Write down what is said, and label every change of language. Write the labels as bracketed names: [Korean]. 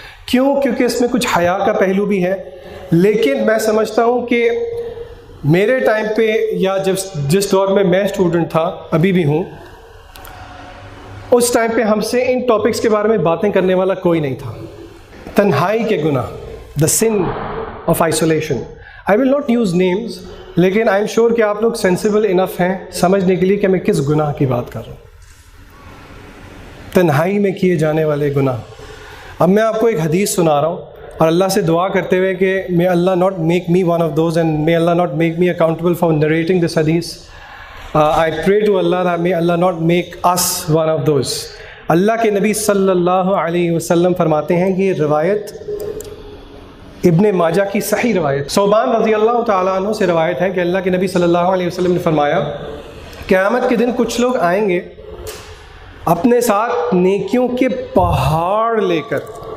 [Urdu] کیوں؟ کیونکہ اس میں کچھ حیا کا پہلو بھی ہے. لیکن میں سمجھتا ہوں کہ میرے ٹائم پہ یا جس دور میں میں اسٹوڈنٹ تھا، ابھی بھی ہوں، اس ٹائم پہ ہم سے ان ٹاپکس کے بارے میں باتیں کرنے والا کوئی نہیں تھا. تنہائی کے گناہ، [English] The sin of isolation. I will not use names, [Urdu] لیکن [English] I am sure [Urdu] کہ آپ لوگ سینسیبل انف ہیں سمجھنے کے لیے کہ میں کس گناہ کی بات کر رہا ہوں. تنہائی میں کیے جانے والے گناہ. اب میں آپ کو ایک حدیث سنا رہا ہوں، اور اللہ سے دعا کرتے ہوئے کہ [English] may Allah not make me one of those and may Allah not make me accountable for narrating this hadith. I pray to Allah that may Allah not make us one of those. [Urdu] اللہ کے نبی صلی اللہ علیہ وسلم فرماتے ہیں کہ یہ روایت ابن ماجہ کی صحیح روایت، ثوبان رضی اللہ تعالیٰ عنہ سے روایت ہے کہ اللہ کے نبی صلی اللہ علیہ وسلم نے فرمایا قیامت کے دن کچھ لوگ آئیں گے اپنے ساتھ نیکیوں کے پہاڑ لے کر.